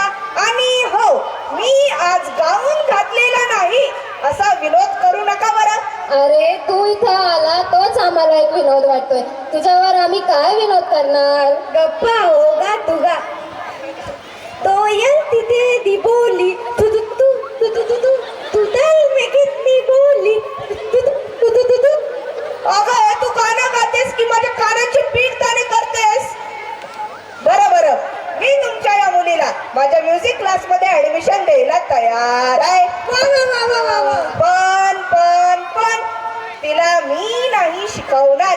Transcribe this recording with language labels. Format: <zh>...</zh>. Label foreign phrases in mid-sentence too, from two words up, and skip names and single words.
<mr>आणि हो, मी आज गाऊन घातलेला नाही असा विनोद करू नका बरं. अरे तू इथं आला तोच आम्हाला एक विनोद वाटतोय. तुझ्यावर आम्ही काय विनोद करणार? गप्पा हो गा तुगा. तो यल तिथे दी बोली तू तू तू तू तू तू तू तू दल में कितनी बोली तू तू तू तू तू तू. अगं हे तू गाणं गातेस की माझ्या कानाची पीठ ताणे करतेस? बरं बरं, मी तुमच्या या मुलीला माझ्या</mr> <en>music class</en> <mr>मध्ये ऍडमिशन द्यायला तयार आहे. पण तिला मी नाही शिकवणार.</mr>